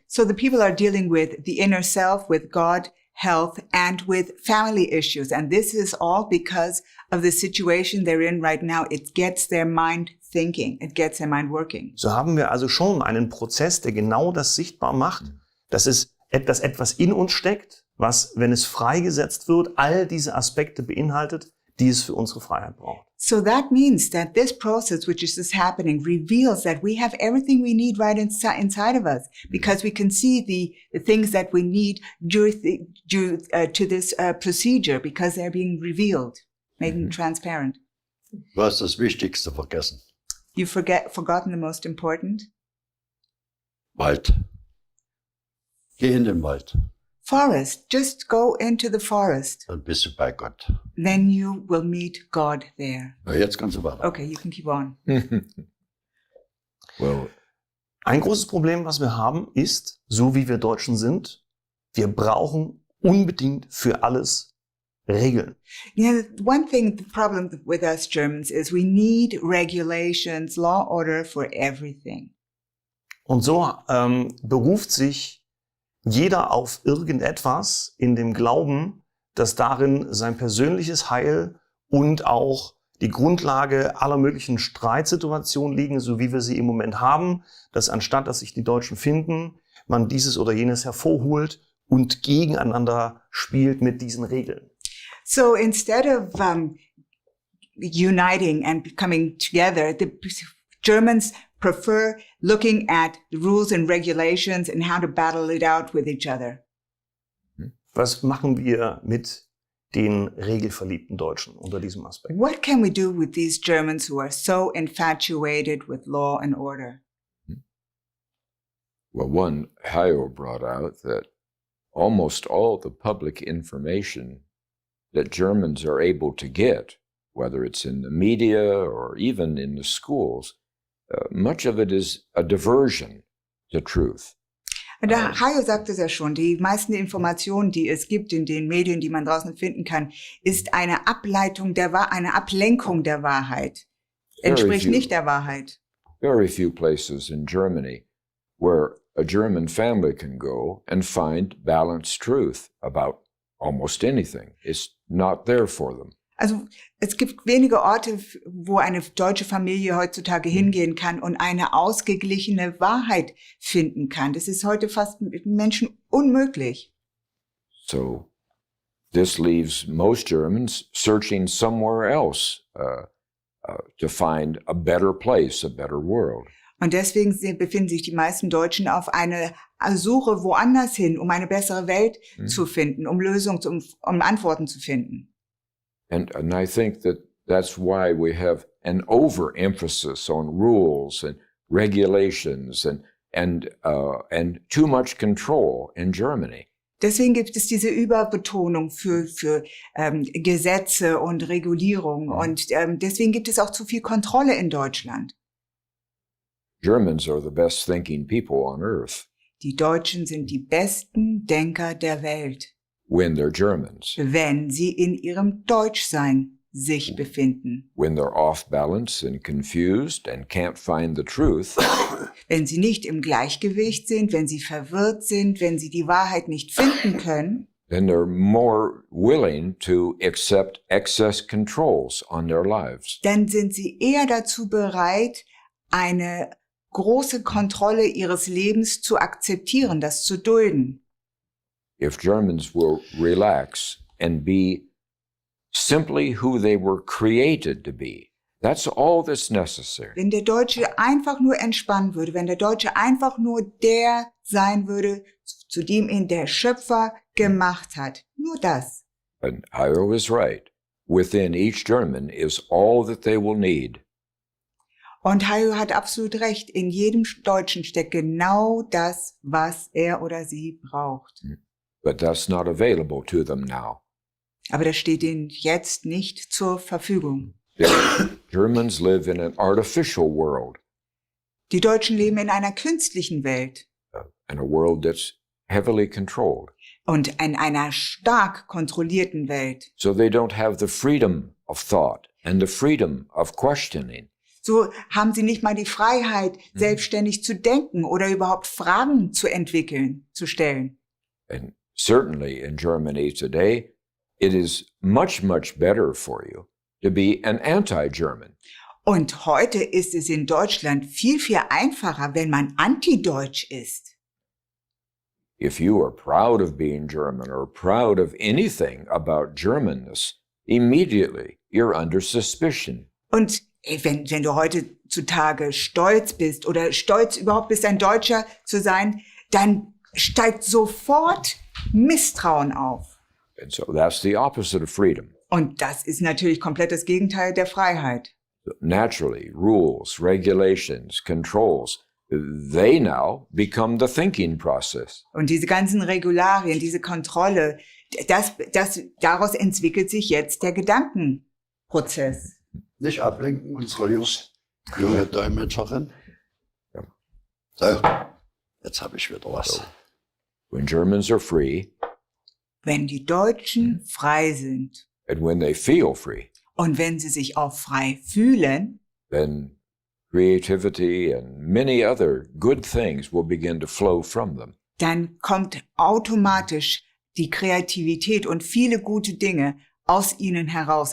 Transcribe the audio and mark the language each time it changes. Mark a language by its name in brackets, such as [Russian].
[English] So the people are dealing with the inner self, with God, health, and with family issues. And this is all because of the situation they're in right now. It gets their mind thinking. It gets their mind working. [German] So haben wir also schon einen Prozess, der genau das sichtbar macht, dass etwas in uns steckt, was, wenn es freigesetzt wird, all diese Aspekte beinhaltet, die es für unsere Freiheit braucht. [English] So that means that this process, which is just happening, reveals that we have everything we need right inside of us, because we can see the things that we need due to this procedure, because they're being revealed, making transparent. [German] Du hast das Wichtigste vergessen. [English] You've forgotten the most important. [German] Wald. Geh in den Wald. [English] Forest. Just go into the forest. [German] Dann bist du bei Gott. [English] Then you will meet God there. [German] Ja, jetzt kannst du weiter. [English] Okay, you can keep on. Well, [German] ein großes Problem, was wir haben, ist, so wie wir Deutschen sind, wir brauchen unbedingt für alles Regeln. [English] Yeah, one thing, the problem with us Germans is we need regulations, law, order for everything. [German] Und so beruft sich jeder auf irgendetwas in dem Glauben, dass darin sein persönliches Heil und auch die Grundlage aller möglichen Streitsituationen liegen, so wie wir sie im Moment haben, dass anstatt, dass sich die Deutschen finden, man dieses oder jenes hervorholt und gegeneinander spielt mit diesen Regeln. [English] So instead of uniting and coming together, the Germans prefer looking at the rules and regulations and how to battle it out with each other. [German] Was machen wir mit den regelverliebten Deutschen unter diesem Aspekt? [English] What can we do with these Germans who are so infatuated with law and order? Well, one, Hayo brought out that almost all the public information that Germans are able to get, whether it's in the media or even in the schools, much of it is a diversion to truth. [German] Und der Hayo sagt es ja schon, die meisten Informationen, die es gibt in den Medien, die man draußen finden kann, ist eine Ableitung eine Ablenkung der Wahrheit. Entspricht nicht der Wahrheit. [English] Very few places in Germany where a German family can go and find balanced truth about almost anything. It's not there for them. [German] Also es gibt wenige Orte, wo eine deutsche Familie heutzutage hingehen kann und eine ausgeglichene Wahrheit finden kann. Das ist heute fast mit Menschen unmöglich. [English] So this leaves most Germans searching somewhere else to find a better place, a better world. [German] Und deswegen befinden sich die meisten Deutschen auf eine Suche woanders hin, um eine bessere Welt zu finden, um Lösungen, um Antworten zu finden. [English] And I think that's why we have an overemphasis on rules and regulations and too much control in Germany. [German] Deswegen gibt es diese Überbetonung für Gesetze und Regulierung und deswegen gibt es auch zu viel Kontrolle in Deutschland. [English] Germans are the best thinking people on earth. [German] Die Deutschen sind die besten Denker der Welt, [English] when they're Germans. [German] wenn sie in ihrem Deutschsein sich befinden. [English] When they're off balance and confused and can't find the truth. [German] Wenn sie nicht im Gleichgewicht sind, wenn sie verwirrt sind, wenn sie die Wahrheit nicht finden können, [English] then they're more willing to accept excess controls on their lives. [German] dann sind sie eher dazu bereit, eine große Kontrolle ihres Lebens zu akzeptieren, das zu dulden. [English] If Germans will relax and be simply who they were created to be, that's all that's necessary. [German] Wenn der Deutsche einfach nur entspannen würde, wenn der Deutsche einfach nur der sein würde, zu dem ihn der Schöpfer gemacht hat, nur das. [English] And Hayo is right. Within each German is all that they will need. [German] Und Hayo hat absolut recht. In jedem Deutschen steckt genau das, was er oder sie braucht. [English] But that's not available to them now. [German] Aber das steht ihnen jetzt nicht zur Verfügung. [English] Germans live in an artificial world. [German] Die Deutschen leben in einer künstlichen Welt. [English] In a world that's heavily controlled. [German] Und in einer stark kontrollierten Welt. [English] So they don't have the freedom of thought and the freedom of questioning. [German] So haben sie nicht mal die Freiheit, selbstständig zu denken oder überhaupt Fragen zu entwickeln, zu stellen. [English] And certainly in Germany today, it is much, much better for you to be an anti-German. [German] Und heute ist es in Deutschland viel, viel einfacher, wenn man anti-deutsch ist. [English] If you are proud of being German or proud of anything about Germanness, immediately you're under suspicion. [German] Und wenn du heutzutage stolz bist oder stolz überhaupt bist, ein Deutscher zu sein, dann steigt sofort Misstrauen auf. [English] And so that's the opposite of freedom. [German] Und das ist natürlich komplett das Gegenteil der Freiheit. [English] Naturally, rules, regulations, controls, they now become the thinking process. [German] Und diese ganzen Regularien, diese Kontrolle, daraus entwickelt sich jetzt der Gedankenprozess. Nicht ablenken, unsere junge Dolmetscherin. Ja. So, jetzt habe ich wieder was. [English] When Germans are free, [German] wenn die Deutschen frei sind [English] and when they feel free, [German] und wenn sie sich auch frei fühlen, [English] then creativity and many other good things will begin to flow from them. [German] Dann kommt automatisch die Kreativität und viele gute Dinge aus ihnen heraus.